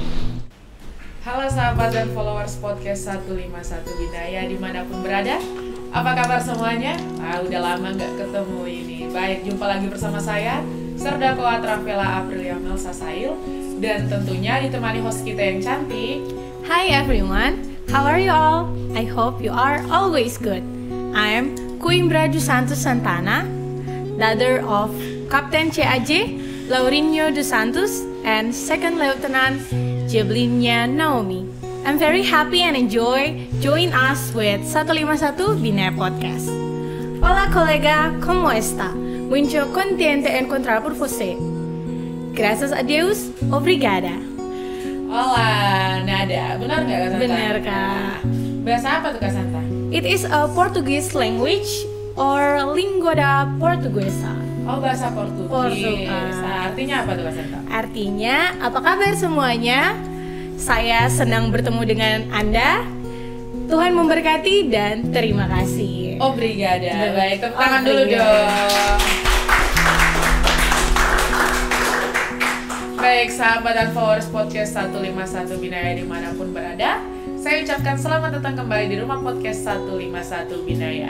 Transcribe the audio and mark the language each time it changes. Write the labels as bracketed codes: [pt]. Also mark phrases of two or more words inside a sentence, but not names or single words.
[id] Halo sahabat dan followers podcast 151 Bidaya dimanapun berada, apa kabar semuanya? Udah lama nggak ketemu ini. Baik, jumpa lagi bersama saya Serdako Atrafela Aprilia Melsa Sail, dan tentunya ditemani host kita yang cantik. [en] Hi everyone, how are you all? I hope you are always good. I'm Queen Braju Santos Santana, daughter of Captain CAJ Laurinho dos Santos and Second Lieutenant Jeblinnya Naomi. I'm very happy and join us with 151 Binaya Podcast. [es] Hola colega, ¿cómo está? [pt] Muito contente en encontrar por você. [es] Gracias a [pt] Deus, obrigada. [es] Hola, Nada. [id] Benar nggak Kak Santa? Benar, Kak. Bahasa apa tuh Kak Santa? [en] It is a Portuguese language or [pt] língua da portuguesa. [id] Oh, bahasa Portugis. Artinya apa tuh Kak Santa? Artinya, apa kabar semuanya? Saya senang bertemu dengan Anda. Tuhan memberkati dan terima kasih. Oh, Brigada. Baik, tepuk tangan dulu Brigada. dong. Baik, sahabat dan followers podcast 151 Binaya dimanapun berada, saya ucapkan selamat datang kembali di rumah podcast 151 Binaya.